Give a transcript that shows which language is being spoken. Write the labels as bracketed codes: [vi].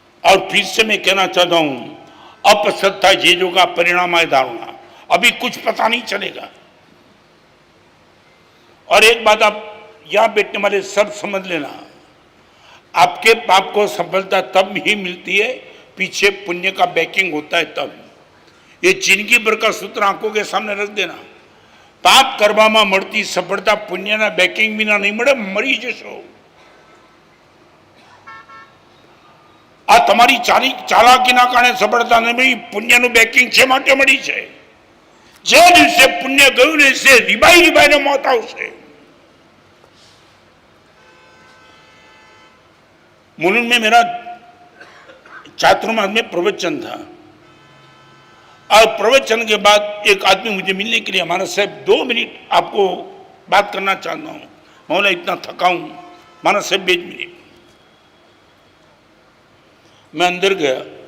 [hi] और फिर से मैं कहना चाहता हूं, अपसत्ता चीजों का परिणाम है धारणा, अभी कुछ पता नहीं चलेगा। और एक बात आप यहां बैठने वाले सब समझ लेना, आपके पाप को सफलता तब ही मिलती है, पीछे पुण्य का बैकिंग होता है तब। ये जिंदगी भर का सूत्र आंखों के सामने रख देना। [gu] पाप કરવામાં મળતી સફળતા પુણ્યના બેકિંગ વિના નહીં મળે, મરી જશો। આ તમારી ચાલાકીના કારણે સફળતા નહીં મળી, પુણ્યનું બેકિંગ છે માટે મળી છે। જે દિવસે પુણ્ય ગયું ને છે રીબાઈને મોત આવશે। [hi] मुलुंड में मेरा छात्रों में प्रवचन था और प्रवचन के बाद एक आदमी मुझे मिलने के लिए, हमारा साहब 2 मिनट आपको बात करना चाहता हूँ, मौला इतना थका हूँ, माना साहब 2 मिनट। मैं अंदर गया,